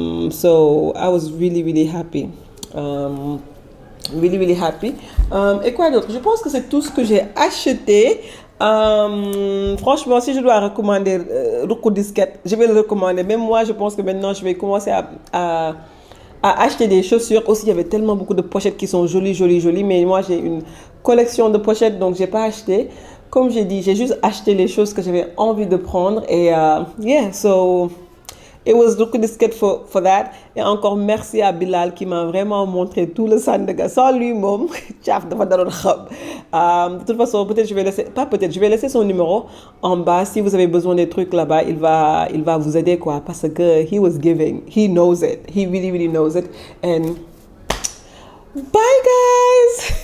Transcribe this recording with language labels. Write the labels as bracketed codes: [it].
[en] So, I was really, really happy. Really, really happy. [fr] Et quoi d'autre? Je pense que c'est tout ce que j'ai acheté. Franchement, si je dois recommander Ruku Disquette, je vais le recommander. Même moi, je pense que maintenant, je vais commencer à acheter des chaussures. Aussi, il y avait tellement beaucoup de pochettes qui sont jolies. Mais moi, j'ai une collection de pochettes, donc j'ai pas acheté. Comme j'ai dit, j'ai juste acheté les choses que j'avais envie de prendre. [en] Et yeah, so it was Ruku Disket for that. [fr] Et encore merci à Bilal qui m'a vraiment montré tout le Sandaga. Sans lui, [wo] mom, tchaf, dafa daron xam. [fr] De toute façon, peut-être je vais laisser, pas peut-être, je vais laisser son numéro en bas. Si vous avez besoin des trucs là-bas, il va vous aider, quoi. [en] Parce que he was giving. He knows it. He really, really knows it. And bye, guys!